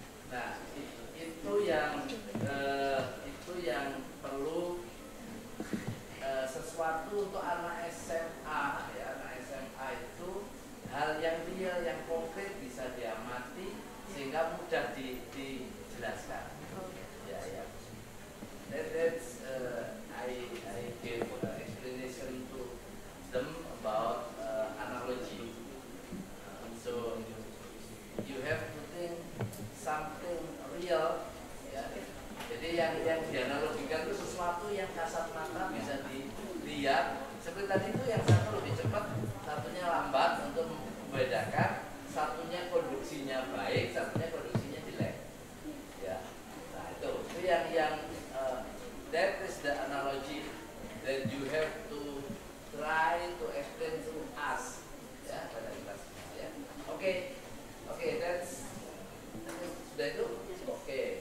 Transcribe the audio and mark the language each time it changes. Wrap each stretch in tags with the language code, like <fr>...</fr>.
<id>nah itu yang perlu sesuatu untuk anak SMA ya. Anak SMA itu hal yang real, yang konkret bisa diamati sehingga mudah dijelaskan. Ya ya.</id> <en>That's I gave explanation to them about analogy. So you have to think something real, ya.</en> <id>Jadi yang dianalogikan itu sesuatu yang kasat mata bisa dilihat. Seperti tadi itu yang satu lebih cepat, satunya lambat untuk membedakan. Satunya konduksinya baik, satunya konduksinya jelek. Ya, nah itu yang</id> <en>that is the analogy that you have to try to explain to us.</en> <id>Ya, pada kita semua ya. Oke, that's sudah itu. Oke.</id>